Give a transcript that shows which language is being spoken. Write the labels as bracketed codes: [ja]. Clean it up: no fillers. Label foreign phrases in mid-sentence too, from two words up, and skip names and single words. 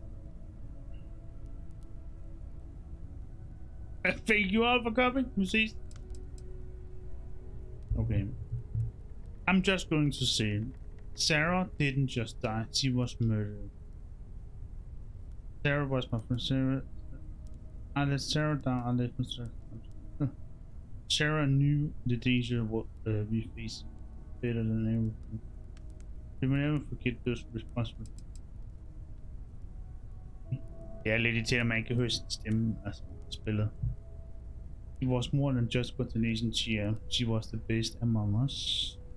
[en] Thank you all for coming. [da] Vi ses. [en] Okay. I'm just going to say, Sarah didn't just die, she was murdered. Sarah was my friend. I let Sarah down, I let Mr. Sarah knew the danger we faced better than everything. We will never forget those responsible. [da] Det er lidt irriterende, at man ikke kan høre sin stemme, altså spillet. [en] She was more than just what the nation cheer. She was the best among us.